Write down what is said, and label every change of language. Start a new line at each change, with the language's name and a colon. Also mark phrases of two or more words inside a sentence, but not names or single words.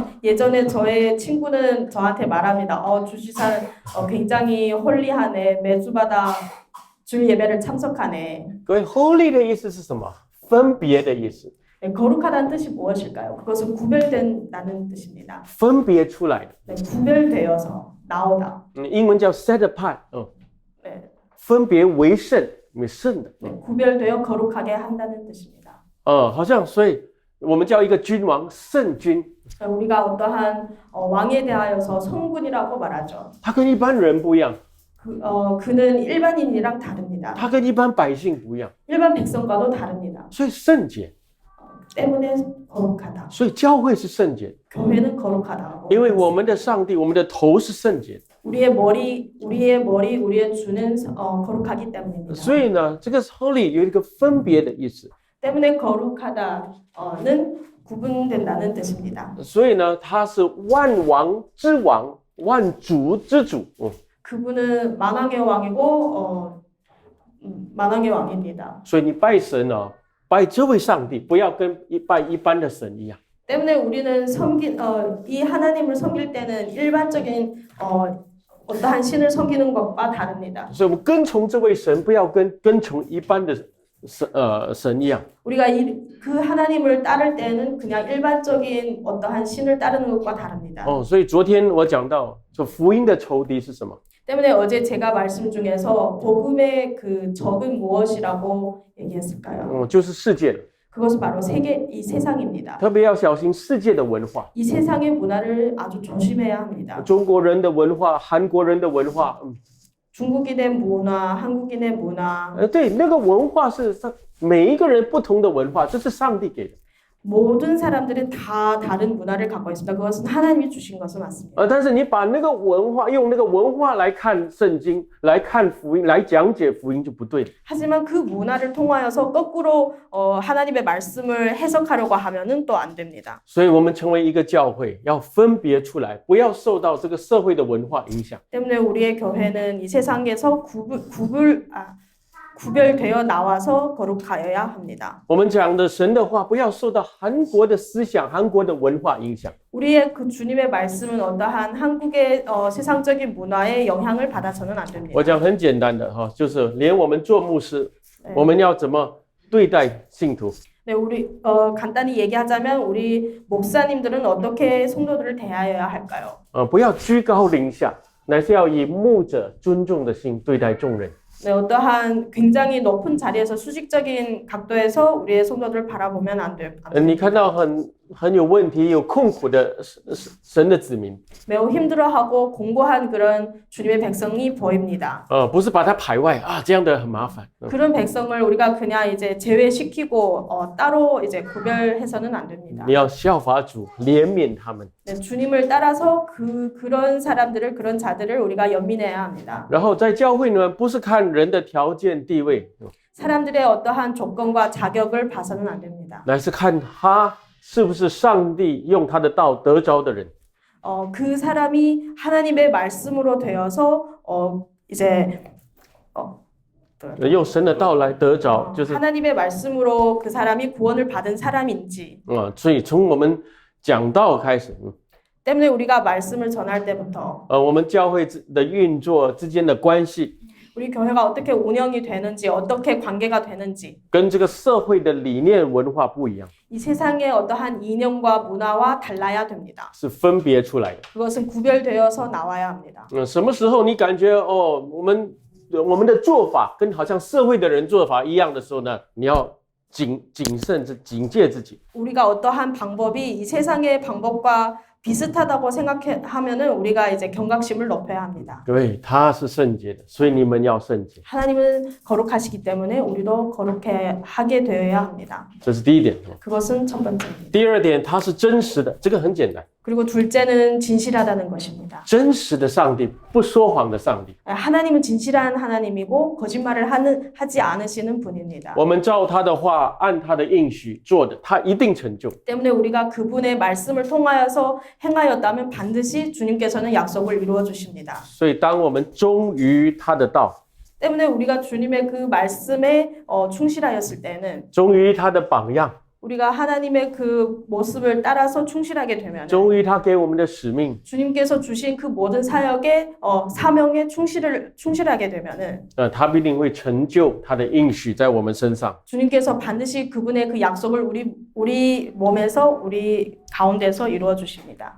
Korean: 예전에 저의 친구는 저한테 말합니다. 주지사는 굉장히 홀리하네. 매주마다 주 예배를 참석하네.
Chinese: 各位 holy 的意思是什么？分别的意思，
Korean: 네, 거룩하다는 뜻이 무엇일까요? 그것은 구별된다는 뜻입니다.
Chinese: 分别出来的。
Korean: 네, 구별되어서 나오다.
Chinese: 英文叫
English: set apart，
Korean: 네,
Chinese: 分别为圣，为圣的。
Korean: 네, 구별되어 거룩하게 한다는 뜻입니다.
Chinese: 好像所以我们叫一个君王圣君，
Korean: 우리가 어떠한 왕에 대하여서 성군이라고 말하죠.
Chinese: 他跟一般人不一样，
Korean: 그는 일반인이랑 다릅니다.
Chinese: 他跟一般百姓不一样，
Korean: 일반 백성과도 다릅니다.
Chinese: 所以圣洁，
Korean: 때문에 거룩하다.
Chinese: 所以教会是圣洁，
Korean: 교회는 거룩하다.
Chinese: 因为我们的上帝，我们的头是圣洁，
Korean: 우리의 머리, 우리의 주는 거룩하기 때문입니다.
Chinese: 所以呢，这个 holy 有一个分别的意思，
Korean: 때문에 거룩하다는 구분된다는 뜻입니다.
Chinese: 所以呢，他是万王之王，万主之主。
Korean: 그분은 만왕의 왕이고 만왕의 왕입니다.
Chinese: 所以你拜神啊，拜这位上帝，不要跟拜一般的神一样。
Korean: 때문에 우리는 이 하나님을 섬길 때는 일반적인 어떠한 신을 섬기는 것과 다릅니다.
Chinese: 所以我们跟从这位神，不要跟从一般的神一样。
Korean: 우리가 그 하나님을 따를 때는 그냥 일반적인 어떠한 신을 따르는 것과 다릅니다.
Chinese: 所以昨天我讲到，这福音的仇敌是什么？
Korean: 때문에 어제 제가 말씀 중에서 복음의 그 적은 무엇이라고 얘기했을까요?
Chinese: 就是世界的，
Korean: 그것은 바로 이 세상입니다.
Chinese: 特别要小心世界的文化，
Korean: 이 세상의 문화를 아주 조심해야 합니다.
Chinese: 中国人的文化、韩国人的文化，
Korean: 중국인의 문화, 한국인의 문화,
Chinese: 对，那个文化是每一个人不同的文化，这是上帝给的。
Korean: 모든 사람들이 다 다른 문화를 갖고 있습니다. 그것은 하나님이 주신 것은 맞습니다.
Chinese: 但是你把那个文化用那个文化来看圣经，来看福音，来讲解福音就不对了。
Korean: 하지만 그 문화를 통하여서 거꾸로 하나님의 말씀을 해석하려고 하면은 또 안 됩니다.
Chinese: 所以我们成为一个教会，要分别出来，不要受到这个社会的文化影响。
Korean: 때문에 우리의 교회는 이 세상에서 구별되어 나와서 거룩하여야 합니다.
Chinese: 我们讲的神的话，不要受到韩国的思想、韩国的文化影响。
Korean: 우리의 그 주님의 말씀은 어떠한 한국의 세상적인 문화에 영향을 받아서는 안 됩니다.
Chinese: 我讲很简单的哈，就是连我们做牧师，我们要怎么对待信徒？
Korean: 네, 우리 간단히 얘기하자면 우리 목사님들은 어떻게 성도들을 대하여야 할까요?
Chinese: 不要居高临下，乃是要以牧者尊重的心对待众人。
Korean: 네, 어떠한 굉장히 높은 자리에서 수직적인 각도에서 우리의 성도들을 바라보면 안 돼요.
Chinese: 你看到很有问题、有痛苦的神的子民，
Korean: 매우 힘들어하고 공고한 그런 주님의 백성이 보입니다.
Chinese: 不是把他排外啊，这样的很麻烦。
Korean: 그런 백성을 우리가 그냥 이제 제외시키고 따로 이제 구별해서는 안 됩니다.
Chinese: 你要效法主，怜悯他们，
Korean: 네, 주님을 따라서 그런 사람들을 그런 자들을 우리가 연민해야 합니다.
Chinese: 然后在教会呢，不是看人的条件地位，
Korean: 사람들의 어떠한 조건과 자격을 봐서는 안 됩니다.
Chinese: 乃是看他是不是上帝用他的道得着的人。
Korean: 그 사람이 하나님의 말씀으로 되어서 이제
Chinese: 用神的道来得着，就是
Korean: 하나님의 말씀으로 그 사람이 구원을 받은 사람인지
Chinese: 所以从我们讲道开始，
Korean: 때문에 우리가 말씀을 전할 때부터
Chinese: 我们教会的运作之间的关系，
Korean: 우리 교회가 어떻게 운영이 되는지 어떻게 관계가 되는지
Chinese: 跟这个社会的理念文化不一样，
Korean: 이 세상의 어떠한 이념과 문화와 달라야 됩니다.
Chinese: 是分别出来的。
Korean: 그것은 구별되어서 나와야 합니다.
Chinese: 什么时候你感觉我们的做法跟好像社会的人做法一样的时候呢，你要谨慎警戒自己。
Korean: 우리가 어떠한 방법이 이 세상의 방법과 비슷하다고 생각하면은 우리가 이제 경각심을 높여야 합니다.
Chinese: 对，他是圣洁的，所以你们要圣洁。
Korean: 하나님은 거룩하시기 때문에 우리도 거룩하게 되어야 합니다.
Chinese: 这是第一点。
Korean: 그것은 첫 번째입니다.
Chinese: 第二点，他是真实的，这个很简单。
Korean: 그리고 둘째는 진실하다는 것입니다.
Chinese: 真实的上帝，不说谎的上帝。
Korean: 하나님은 진실한 하나님이고 거짓말을 하지 않으시는 분입니다.
Chinese: 我们照他的话，按他的应许做的，他一定成就。
Korean: 때문에 우리가 그분의 말씀을 통하여서 행하였다면 반드시 주님께서는 약속을 이루어 주십니다.
Chinese: 所以，当我们忠于他的道，
Korean: 때문에 우리가 주님의 그 말씀에 충실하였을 때는
Chinese: 忠于他的榜样，
Korean: 우리가 하나님의 그 모습을 따라서 충실하게 되면
Chinese: 忠于他给我们的使命，
Korean: 주님께서 주신 그 모든 사역의 사명에 충실하게 되면은
Chinese: 他必定会成就他的应许在我们身上。
Korean: 주님께서 반드시 그분의 그 약속을 우리 몸에서 우리 가운데서 이루어 주십니다.